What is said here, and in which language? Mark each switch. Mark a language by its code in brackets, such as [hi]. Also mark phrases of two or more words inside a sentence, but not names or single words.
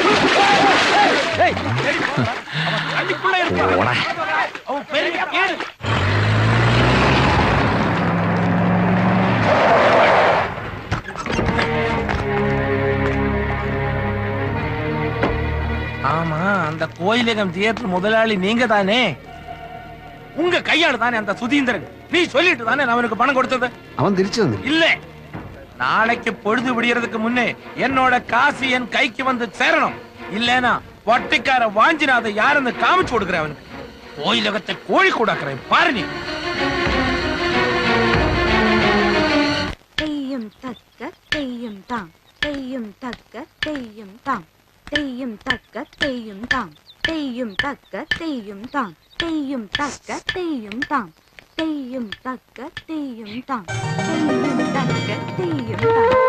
[ta] தண்ணிக்குள்ள இருப்பான் அவன் பெரிய கேடு ஆமா அந்த கோயிலகம் தியேட்டர் முதலாளி நீங்க தானே உங்க கையால தானே அந்த சுதீந்திரன் நீ சொல்லிட்டு தானே அவனுக்கு பணம் கொடுத்தது [ml] അവൻ തിരിച്ചു തന്നില്ല. [ta] இல்ல நாளைக்கு பொழுது விடியறதுக்கு முன்னே என்னோட காசு என் கைக்கு வந்து சேரணும் இல்லனா வட்டிக்கார வாஞ்சினாத யாருன்னு காமிச்சு கொடுக்குறேன் அவனுக்கு கோயிலகத்தை கோழி கூடாக்குறேன் பாரு நீ തെയ്യം തക്ക തെയ്യം താം തെയ്യം തക്ക തെയ്യം താം തെയ്യം തക്ക തെയ്യം താം തെയ്യം തക്ക തെയ്യം താം തെയ്യം തക്ക തെയ്യം താം തെയ്യം തക്ക തെയ്യം താം തെയ്യം തക്ക തെയ്യം താം